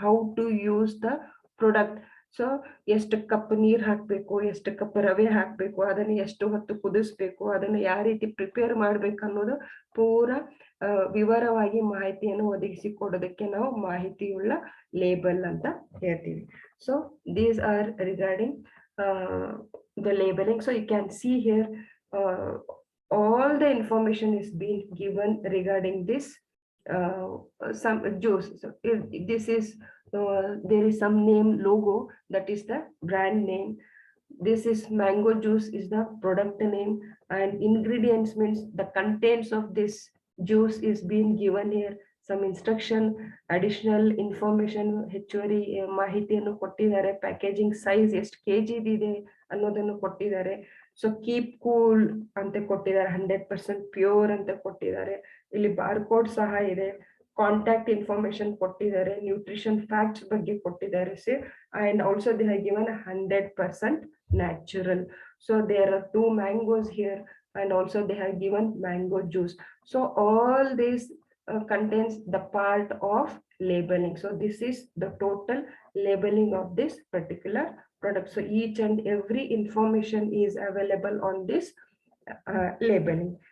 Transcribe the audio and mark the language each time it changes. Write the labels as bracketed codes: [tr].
[en] How to use the product. [kn] So ಎಷ್ಟು cup ನೀರ್ ಹಾಕ್ಬೇಕು, ಎಷ್ಟು ಕಪ್ ರವೆ ಹಾಕ್ಬೇಕು, ಅದನ್ನ ಎಷ್ಟು ಹೊತ್ತು ಕುದಿಸ್ಬೇಕು, ಅದನ್ನ ಯಾವ ರೀತಿ ಪ್ರಿಪೇರ್ ಮಾಡ್ಬೇಕು ಅನ್ನೋದು ಪೂರಾ ವಿವರವಾಗಿ ಮಾಹಿತಿಯನ್ನು ಒದಗಿಸಿಕೊಡೋದಕ್ಕೆ ನಾವು ಮಾಹಿತಿಯುಳ್ಳ ಲೇಬಲ್ ಅಂತ ಹೇಳ್ತೀವಿ. [en] So these are regarding the labeling. So you can see here all the information is being given regarding this some juice. So this is there is some name logo, that is the brand name. This is mango juice is the product name, and ingredients means the contents of this juice is being given here. Some instruction, additional information, [kn] ಹೆಚ್ಚುವರಿ ಮಾಹಿತಿಯನ್ನು ಕೊಟ್ಟಿದ್ದಾರೆ. Packaging size ಎಷ್ಟು kg ಇದೆ ಅನ್ನೋದನ್ನು ಕೊಟ್ಟಿದ್ದಾರೆ. So [en] keep cool [kn] ಅಂತ ಕೊಟ್ಟಿದ್ದಾರೆ, 100% pure ಅಂತ ಕೊಟ್ಟಿದ್ದಾರೆ. ಇಲ್ಲಿ ಬಾರ್ಕೋಡ್ ಸಹ ಇದೆ, ಕಾಂಟ್ಯಾಕ್ಟ್ ಇನ್ಫಾರ್ಮೇಶನ್ ಕೊಟ್ಟಿದ್ದಾರೆ, ನ್ಯೂಟ್ರಿಷನ್ ಫ್ಯಾಕ್ಟ್ಸ್ ಬಗ್ಗೆ ಕೊಟ್ಟಿದ್ದಾರೆ. [en] And also they have given 100% natural. So there are 2 mangoes here, and also they have given mango juice. So all this contains the part of labeling. So this is the total labeling of this particular product. So each and every information is available on this labeling.